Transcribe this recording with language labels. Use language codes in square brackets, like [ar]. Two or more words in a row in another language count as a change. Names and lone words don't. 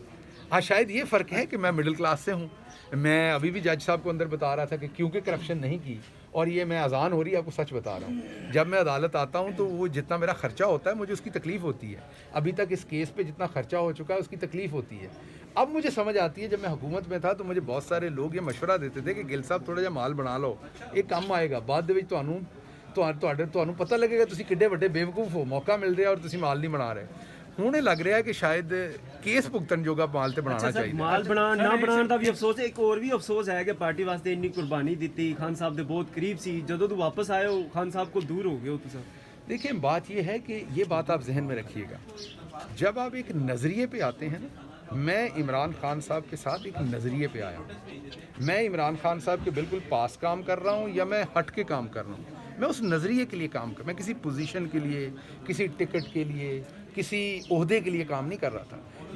[ur] ہاں شاید یہ فرق ہے کہ میں مڈل کلاس سے ہوں۔ میں ابھی بھی جج صاحب کو اندر بتا رہا تھا کہ کیونکہ کرپشن نہیں کی، اور یہ میں اذان ہو رہی ہے آپ کو سچ بتا رہا ہوں، جب میں عدالت آتا ہوں تو وہ جتنا میرا خرچہ ہوتا ہے مجھے اس کی تکلیف ہوتی ہے، ابھی تک اس کیس پہ جتنا خرچہ ہو چکا ہے اس کی تکلیف ہوتی ہے۔ اب مجھے سمجھ آتی ہے، جب میں حکومت میں تھا تو مجھے بہت سارے لوگ یہ مشورہ دیتے تھے کہ گل صاحب تھوڑا جہا مال بنا لو، یہ کم آئے گا، [pa] بعد وچ ਤੁਹਾਨੂੰ پتہ لگے گا تسی کڈے وڈے بیوقوف ہو، [ur] موقع مل رہا اور تسی مال نہیں بنا رہے۔ ہونے لگ رہا ہے کہ شاید [pa] کیس ਭੁਗਤਣ ਜੋਗਾ ਮਾਲ ਤੇ ਬਣਾਉਣਾ ਚਾਹੀਦਾ ਮਾਲ ਨਾ ਬਣਾਉਣ ਦਾ ਵੀ ਅਫਸੋਸ ਹੈ। ਇੱਕ ਹੋਰ ਵੀ ਅਫਸੋਸ ਹੈ ਕਿ ਪਾਰਟੀ ਵਾਸਤੇ ਇੰਨੀ ਕੁਰਬਾਨੀ ਦਿੱਤੀ, ਖਾਨ ਸਾਹਿਬ ਦੇ ਬਹੁਤ ਕਰੀਬ ਸੀ, ਜਦੋਂ ਤੋਂ ਵਾਪਸ ਆਏ ਹੋ ਖਾन [ur] صاحب کو دور ہو گئے ہو [pa] ਤੁਸੀਂ। [ur] دیکھیے بات یہ ہے کہ یہ بات آپ ذہن میں رکھیے گا، جب آپ ایک نظریے پہ آتے ہیں نا، میں عمران خان صاحب کے ساتھ ایک نظریے پہ آیا ہوں. میں عمران خان صاحب کے بالکل پاس کام کر رہا ہوں یا میں ہٹ کے کام کر رہا ہوں، میں اس نظریے کے لیے کام کر، میں کسی پوزیشن کے لیے، کسی ٹکٹ کے لیے، کسی عہدے کے لیے کام نہیں کر رہا تھا.